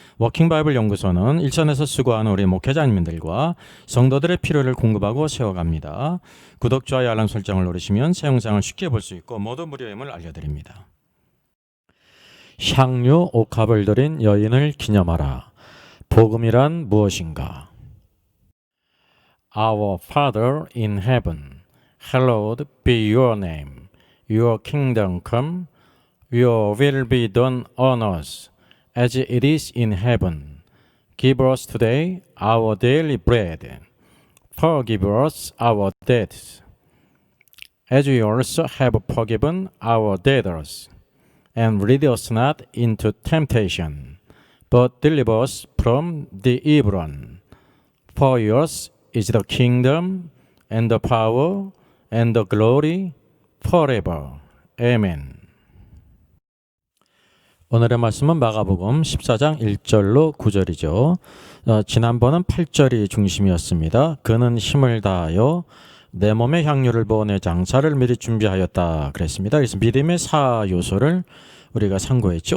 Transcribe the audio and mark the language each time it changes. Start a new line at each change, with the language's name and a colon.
Korean: 워킹바이블 연구소는 일선에서 수고하는 우리 목회자님들과 성도들의 필요를 공급하고 세워갑니다. 구독, 좋아요, 알람 설정을 누르시면 새 영상을 쉽게 볼 수 있고 모두 무료임을 알려드립니다. 향유 옥합을 들인 여인을 기념하라. 복음이란 무엇인가?
English: Our Father in heaven, hallowed be your name. Your kingdom come, your will be done on earth as it is in heaven. Give us today our daily bread. Forgive us our debts, as we also have forgiven our debtors. And lead us not into temptation, but deliver us from the evil one. For yours is the kingdom, and the power, and the glory, forever. Amen.
Korean: 오늘의 말씀은 마가복음 14장 1절로 9절이죠. 지난번은 8절이 중심이었습니다. 그는 힘을 다하여 내 몸에 향유를 부어 내 장사를 미리 준비하였다 그랬습니다. 그래서 믿음의 4요소를 우리가 상고했죠.